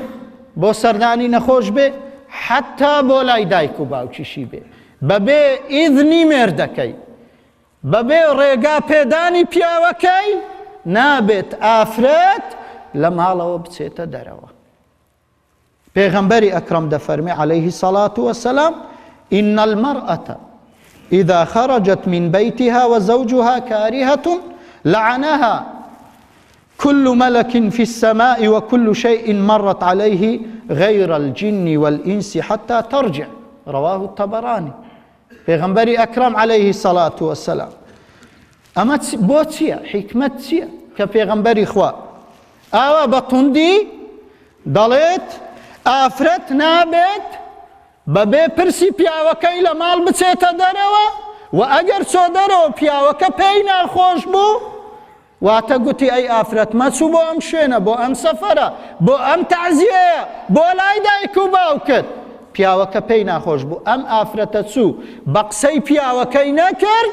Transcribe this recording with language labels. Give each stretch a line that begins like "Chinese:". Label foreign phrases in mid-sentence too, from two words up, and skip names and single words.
Central Kurdish: بۆ سەردانی نەخۆش بێ حتا بۆ لای دایک و باوکیشی بێ بەبێ ئیذنی مێردەکەی بەبێ ڕێگا پێدانی پیاوەکەی نابێت ئافرەت لە ماڵەوە بچێتە دەرەوە پێغەمبەری ئەکرەم دەفەرمێ
Arabic: عليه الصلاة والسلام إن المرأة إذا خرجت من بيتها وزوجها كارهة لعنها كل ملك في السماء وكل شيء مرت عليه غير الجن والإنس حتى ترجع رواه الطبراني
Central Kurdish: پێغەمبەری ئەکرەم
Arabic: عليه الصلاة والسلام
Central Kurdish: ئەمە بۆ چییە حیکمەت چییە کە پێغەمبەری خوا ئاوا بە توندی دەڵێت ئافرەت نابێت بەبێ پرسی پیاوەکەی لە ماڵ بچێتە دەرەوە و ئەگەر چۆ دەرەوە پیاوەکە پێی ناخۆش بوو واتە گوتی ئەی ئافرەت مەچوو بۆ ئەم شوێنە بۆ ئەم سەفەرە بۆ ئەم تەعزیەیە بۆ لای دایک و باوکت پیاوەکە پێی ناخۆش بوو ئەم ئافرەتە چوو بە قسەی پیاوەکەی نەکرد